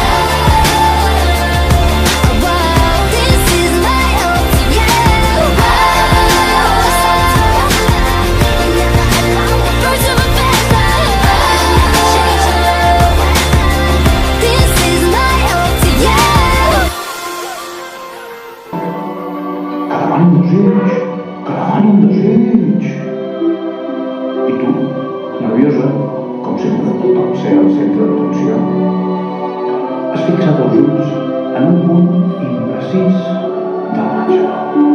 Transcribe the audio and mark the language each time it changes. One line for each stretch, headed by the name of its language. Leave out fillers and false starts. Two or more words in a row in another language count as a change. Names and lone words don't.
English: This is my ode to you. You're never alone. Birds of a feather. This is my ode to you.
Catalan: Que demanin desig. I tu, nerviosa, com sempre, tot ser el centre d'atenció, has fixat els ulls en un punt imprecís de l'àngel.